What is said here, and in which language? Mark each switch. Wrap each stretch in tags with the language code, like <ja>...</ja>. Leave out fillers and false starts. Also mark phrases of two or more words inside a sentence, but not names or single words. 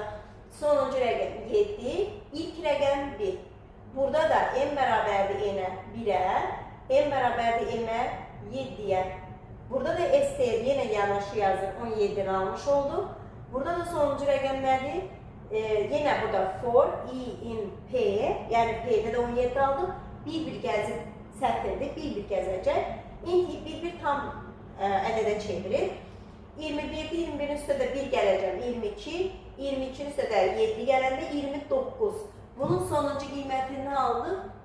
<az>Sonuncu rəqəm 7. İlk rəqəm 1. Burada da n bərabərdir n'ə 1'ə. N bərabərdir m'ə 7'yə. Burada da STR yenə yanaşı yazır. 17'ni almış oldu. Burada da sonuncu rəqəm nədir? Yenə burada</az> <en>for i in p,</en> <az>yəni p'də də 17 aldı. bir gəzib sətirdir, bir gəzəcək. İndi bir tam ədədə çevirir. 21'de 21'in üstə də 1 gələcəm, 22. 22'nin üstə də 7 gələndə 29. Bunun sonuncu qiymətini nə aldıq?</az>